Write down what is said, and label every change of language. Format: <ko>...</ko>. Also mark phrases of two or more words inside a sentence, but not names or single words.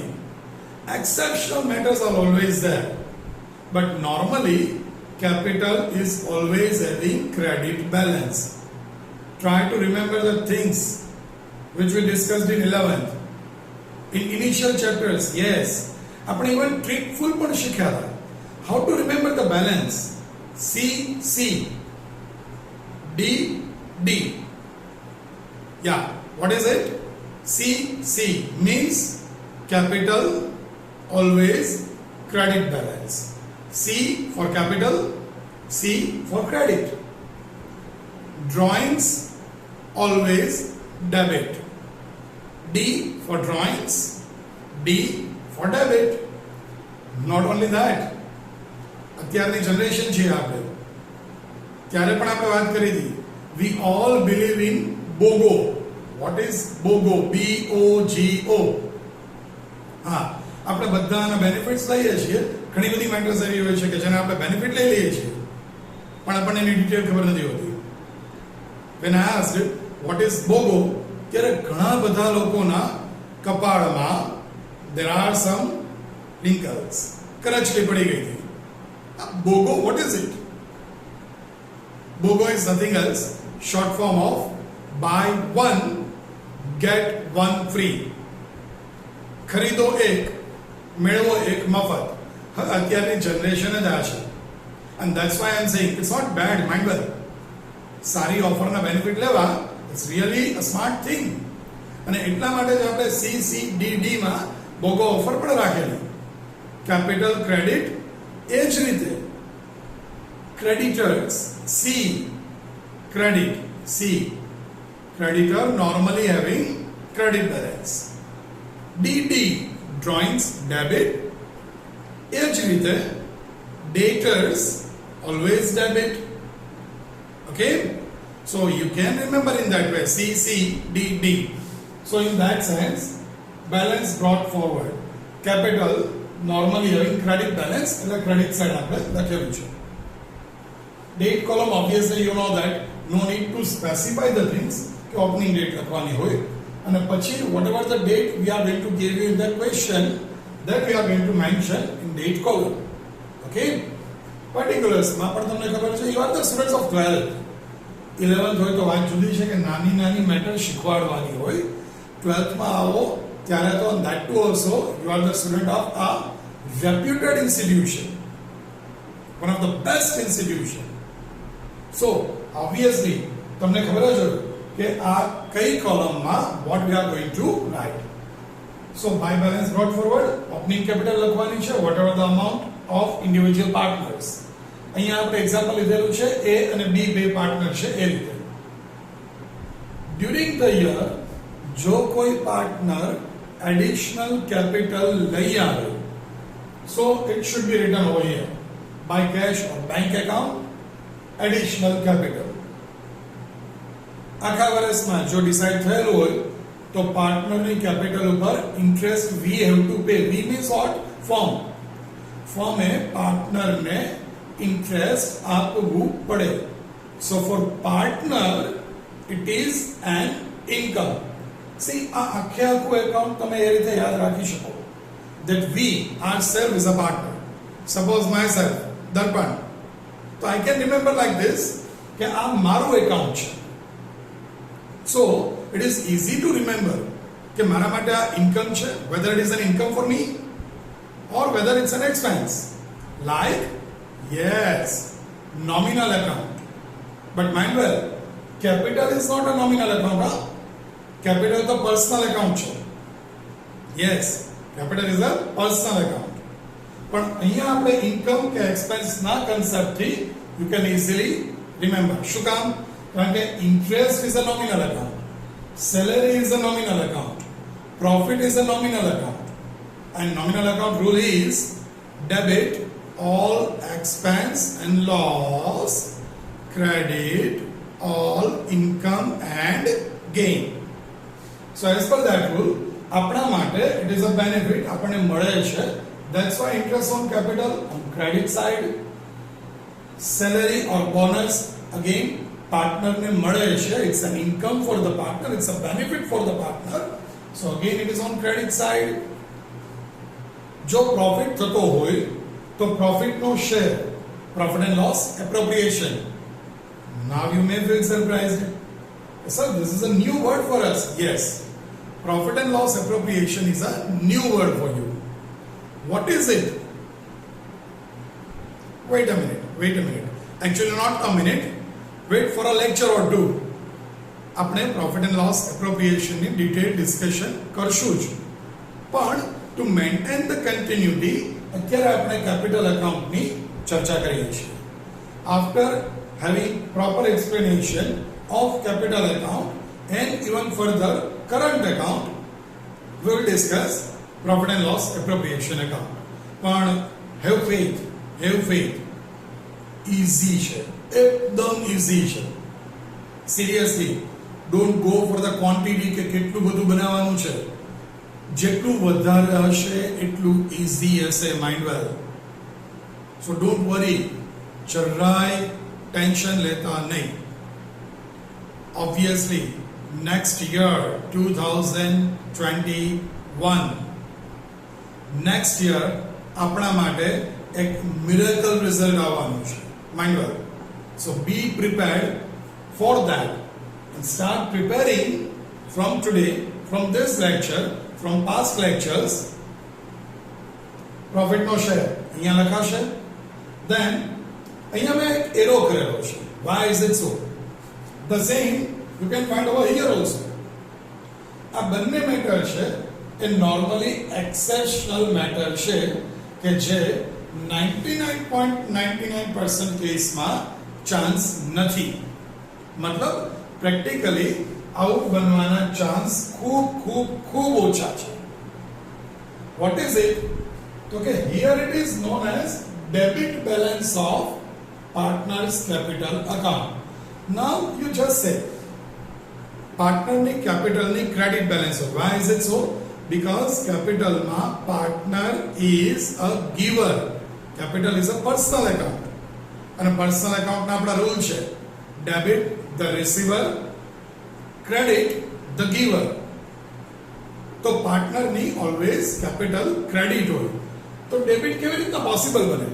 <en>Exceptional matters are always there, but normally capital is always having credit balance. Try to remember the things which we discussed in 11th. In initial chapters, yes, આપણે even trickful</en> <gu>પણ શીખ્યા હતા.</gu> <en>How to remember the balance? C, D, D. Yeah, what is it? C means capital always credit balance. C for capital, C for credit. Drawings always debit. D for drawings, D for debit. Not only that,</en> <gu>અત્યારની જનરેશન છે આપણે, ત્યારે પણ આપણે વાત કરી હતી.</gu> <en>We all believe in BOGO. What is BOGO? BOGO.</en> <gu>હા, આપણે બધાના બેનિફિટ્સ લઈએ છીએ. ઘણી બધી મેટર્સ એવી હોય છે કે જેને આપણે બેનિફિટ લઈ લઈએ છીએ પણ આપણને એની ડિટેલ ખબર નથી હોતી.</gu> <en>When I asked what is BOGO,</en> <gu>ત્યારે ઘણા બધા લોકોના કપાળમાં</gu> <en>there are some wrinkles.</en> <gu>કરચલી પડી ગઈ હતી.</gu> <en>BOGO, what is it? BOGO is nothing else, short form of buy one get one free.</en> <gu>ખરીદો એક મેળવો એક મફત. અત્યારની જનરેશન જ આ છે.</gu> <en>And that's why I'm saying it's not bad, mind well.</en> <gu>સારી ઓફરના બેનિફિટ લેવા</gu> <en>it's really a smart thing.</en> <gu>અને એટલા માટે જ આપણે CCDD માં BOGO ઓફર પણ રાખેલી.</gu> <en>capital credit</en> <gu>એ જ રીતે</gu> <en>creditors, C credit, C creditor normally having credit balance. DD drawings debit,</en> <gu>એ જ રીતે</gu> <en>debtors always debit. Okay, so you can remember in that way CCDD. So in that sense, balance brought forward, capital normally having credit balance and the credit side</en> <gu>આપણે લખેલું છે.</gu> <en>Date column, obviously you know that no need to specify the things કે opening date</en> <gu>લખવાની હોય અને પછી</gu> <en>whatever the date we are going to give you in that question, that we are going to mention in date column. Okay, particulars</en> <gu>માં પણ તમને ખબર છે</gu> <en>you are the students of 12th.</en> <gu>11th હોય તો વાત જુદી છે કે નાની નાની મેટર શીખવાડવાની હોય.</gu> <en>12th</en> <gu>માં આવો ત્યારે તો</gu> <en>that too also you are the student of a reputed institution, one of the best institution. So obviously</en> <gu>તમને ખબર જ હોય કે આ કઈ કોલમમાં</gu> <en>what we are going to write. So by balance brought forward, opening capital</en> <gu>લખવાની છે</gu> <en>whatever the amount of individual partners.</en> <gu>અહીંયા આપણે એક્ઝામ્પલ લીધેલું છે A અને B બે પાર્ટનર છે એ રીતે.</gu> <en>During the year</en> <gu>જો કોઈ પાર્ટનર</gu> <en>additional capital</en> <gu>લઈ આવે,</gu> <en>so it should be written over here by cash or bank account additional capital.</en> <gu>આખા વર્ષમાં જો ડિસાઈડ થયેલું હોય તો પાર્ટનરની કેપિટલ ઉપર ઇન્ટરેસ્ટ</gu> <en>we have to pay. We means what?</en> <gu>ફર્મે પાર્ટનરને ઇન્ટરેસ્ટ આપવું પડે.</gu> <en>So for partner it is an income. See,</en> <gu>આ આખે આખું એકાઉન્ટ તમે એ રીતે યાદ રાખી શકો</gu> <en>that we ourselves is a partner. Suppose myself દર્પણ, તો I can remember like this</en> <gu>કે આ મારું એકાઉન્ટ છે.</gu> <en>So it is easy to remember</en> <gu>કે મારા માટે આ ઇન્કમ છે,</gu> <en>whether it is an income for me or whether it's an expense. Like, yes, nominal account. But mind well, capital is not a nominal account. Huh? Capital is a personal account છે. Yes, capital is a personal account.</en> <gu>પણ અહીંયા આપણે ઇન્કમ કે એક્સપેન્સ ના કન્સેપ્ટથી</gu> <en>you can easily remember.</en> <gu>શું કામ? કારણ કે</gu> <en>interest is a nominal account, salary is a nominal account, profit is a nominal account, and nominal account rule is debit all expense and loss, credit all income and gain. So as per that rule,</en> <gu>આપણા માટે</gu> <en>it is a benefit,</en> <gu>આપણને મળે છે.</gu> <en>That's why interest on capital on credit side, salary or bonus again partner</en> <gu>ne મળે છે.</gu> <en>It's an income for the partner, it's a benefit for the partner. So again it is on credit side. જો profit</en> <gu>થતો હોય તો</gu> <en>profit નો share, profit and loss appropriation. Now you may feel surprised. Sir, this is a new word for us. Yes, profit and loss appropriation is a new word for you. What is it? Wait a minute. Actually not a minute. Wait for a lecture or two.</en> <gu>આપણે</gu> <en>profit and loss</en> <gu>એપ્રોપ્રિએશનની</gu> <en>detail discussion</en> <gu>કરશું જ, પણ</gu> <en>to maintain the continuity</en> <gu>અત્યારે આપણે કેપિટલ એકાઉન્ટની ચર્ચા કરીએ છીએ.</gu> <en>after having proper explanation of capital account and even further current account we will discuss profit and loss appropriation account.</en> <gu>પણ</gu> <en>have faith</en> <gu>easy છે, એકદમ easy છે.</gu> <en>seriously don't go for the quantity</en> <gu>કે કેટલું બધું બનાવવાનું છે. જેટલું વધારે હશે એટલું easy હશે.</gu> <en>mind well, so don't worry,</en> <gu>જરાય ટેન્શન લેતા નહીં.</gu> <en>obviously next year 2021 next year</en> <gu>આપણા માટે એક</gu> <en>miracle result</en> <gu>આવવાનું છે.</gu> <en>mind well, so be prepared for that and start preparing from today, from this lecture, from past lectures.</en> <gu>profit નો શેર અહીંયા લખાશે, then અહીંયા મેં એક એરો કરેલો છે.</gu> <en>why is it so? the same you can find over here also.</en> <gu>આ બંને મેટર છે એ</gu> <en>normally exceptional matter</en> <gu>છે કે જે 99.99% કેસમાં ચાન્સ નથી. મતલબ પ્રેક્ટિકલી આવું બનવાના ચાન્સ ખૂબ ખૂબ ખૂબ ઓછા છે.</gu> <en>What is it?</en> <gu>તો કે</gu> <en>here it is known as debit balance of partners capital account. now you just say</en> <gu>પાર્ટનરની કેપિટલની</gu> <en>credit balance</en> <gu>હોય.</gu> <en>why is it so? because કેપિટલમાં partner is a giver. capital is a personal account</en> <gu>અને પર્સનલ એકાઉન્ટના આપણા રૂલ છે</gu> <en>debit the receiver, credit the giver.</en> <gu>તો પાર્ટનરની ઓલવેઝ</gu> <en>capital credit</en> <gu>હોય, તો ડેબિટ કેવી રીતના પોસિબલ બને?</gu>